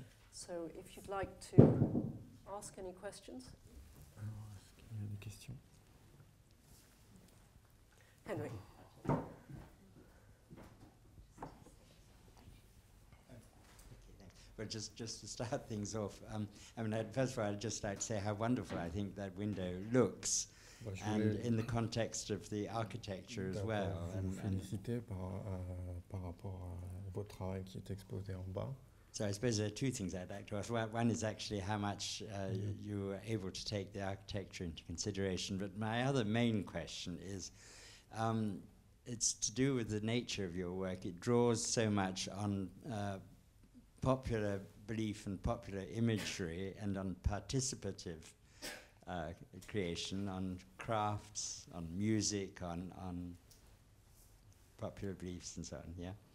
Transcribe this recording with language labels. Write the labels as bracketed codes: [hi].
[en] So if you'd like to ask any questions. [fr] Alors, est-ce qu'il y a des questions? Henry. [en] Well, just to start things off, I mean, first of all, I'd just like to say how wonderful I think that window looks, and in the context of the architecture as well. [fr] Vous féliciter par rapport à votre travail qui est exposé en bas. [en] So I suppose there are two things I'd like to ask. One is actually how much you were able to take the architecture into consideration. But my other main question is, it's to do with the nature of your work. It draws so much on popular belief and popular imagery and on participative creation, on crafts, on music, on popular beliefs and so on, yeah?